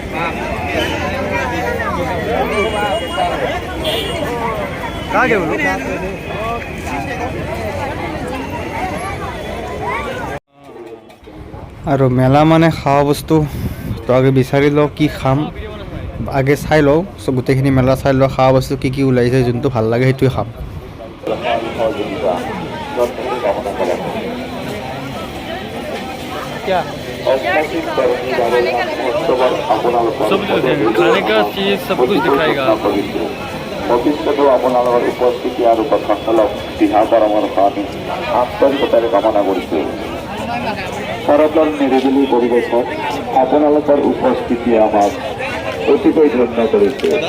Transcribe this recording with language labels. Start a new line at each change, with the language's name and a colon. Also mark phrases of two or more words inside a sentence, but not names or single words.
Assamese: আৰু মেলা মানে খোৱা বস্তু তো আগে বিচাৰি লওঁ কি খাম, আগে চাই লওঁ চব, গোটেইখিনি মেলা চাই লওঁ, খোৱা বস্তু কি কি ওলাইছে, যোনটো ভাল লাগে সেইটোৱে খাম।
Hindi: क्या सब खाने का चीज सब कुछ दिखाएगा।
Assamese: ভৱিষ্যতেও আপোনালোকৰ উপস্থিতি আৰু কথাসকলক দিহা পৰামৰ্শ আন্তৰিকতাৰে কামনা কৰিছোঁ। শৰতৰ নিৰিবিলি পৰিৱেশত আপোনালোকৰ উপস্থিতি আমাক অতিকৈ ধন্য কৰিছে।